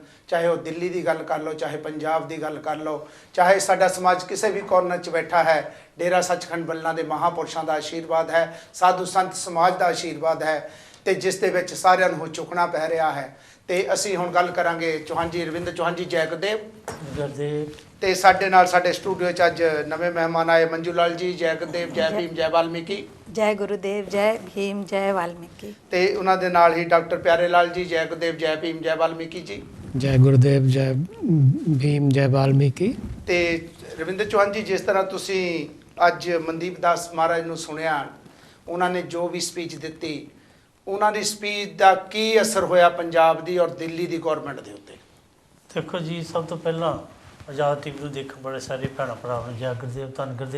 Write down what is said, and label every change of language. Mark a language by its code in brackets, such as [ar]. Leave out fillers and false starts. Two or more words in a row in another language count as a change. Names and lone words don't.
[pa] ਚਾਹੇ ਉਹ ਦਿੱਲੀ ਦੀ ਗੱਲ ਕਰ ਲਓ, ਚਾਹੇ ਪੰਜਾਬ ਦੀ ਗੱਲ ਕਰ ਲਓ, ਚਾਹੇ ਸਾਡਾ ਸਮਾਜ ਕਿਸੇ ਵੀ ਕੋਰਨਰ 'ਚ ਬੈਠਾ ਹੈ, ਡੇਰਾ ਸੱਚਖੰਡ ਬੱਲਾ ਦੇ ਮਹਾਂਪੁਰਸ਼ਾਂ ਦਾ ਆਸ਼ੀਰਵਾਦ ਹੈ, ਸਾਧੂ ਸੰਤ ਸਮਾਜ ਦਾ ਆਸ਼ੀਰਵਾਦ ਹੈ, ਤੇ ਜਿਸ ਦੇ ਵਿੱਚ ਸਾਰਿਆਂ ਨੂੰ ਝੁਕਣਾ ਪੈ ਰਿਹਾ ਹੈ। ਤੇ ਅਸੀਂ ਹੁਣ ਗੱਲ ਕਰਾਂਗੇ ਚੌਹਾਨ ਜੀ, ਰਵਿੰਦਰ ਚੌਹਾਨ ਜੀ, ਜੈ ਗੁਰਦੇਵ। ਤੇ ਸਾਡੇ ਨਾਲ ਸਾਡੇ ਸਟੂਡੀਓ 'ਚ ਅੱਜ ਨਵੇਂ ਮਹਿਮਾਨ ਆਏ, ਮੰਜੂ ਲਾਲ ਜੀ, ਜੈ ਗੁਰਦੇਵ, ਜੈ ਭੀਮ, ਜੈ ਵਾਲਮੀਕੀ। [hi] जय गुरुदेव, जय भीम, जय वाल्मीकि। [pa] ਤੇ ਉਹਨਾਂ ਦੇ ਨਾਲ ਹੀ ਡਾਕਟਰ ਪਿਆਰੇ ਲਾਲ ਜੀ, ਜੈ ਗੁਰਦੇਵ, ਜੈ ਭੀਮ, ਜੈ ਵਾਲਮੀਕੀ ਜੀ। [hi] जय गुरुदेव, जय भीम, जय वाल्मीकि। [pa] ਤੇ ਰਵਿੰਦਰ ਚੌਹਾਨ ਜੀ, ਜਿਸ ਤਰ੍ਹਾਂ ਤੁਸੀਂ ਅੱਜ ਮਨਦੀਪ ਦਾਸ ਮਹਾਰਾਜ ਨੂੰ ਸੁਣਿਆ, ਉਹਨਾਂ ਨੇ ਜੋ ਵੀ ਸਪੀਚ ਦਿੱਤੀ, ਉਹਨਾਂ ਦੀ ਸਪੀਚ ਦਾ ਕੀ ਅਸਰ ਹੋਇਆ ਪੰਜਾਬ ਦੀ ਔਰ ਦਿੱਲੀ ਦੀ ਗਵਰਨਮੈਂਟ ਦੇ ਉੱਤੇ? ਦੇਖੋ ਜੀ, ਸਭ ਤੋਂ ਪਹਿਲਾਂ ਆਜ਼ਾਦ ਟੀਵੀ ਨੂੰ ਦੇਖਣ ਬੜੇ ਸਾਰੇ ਭੈਣਾਂ ਭਰਾਵਾਂ ਨੂੰ ਜੈ ਗੁਰਦੇਵ, ਧੰਨ ਗੁਰਦੇਵ।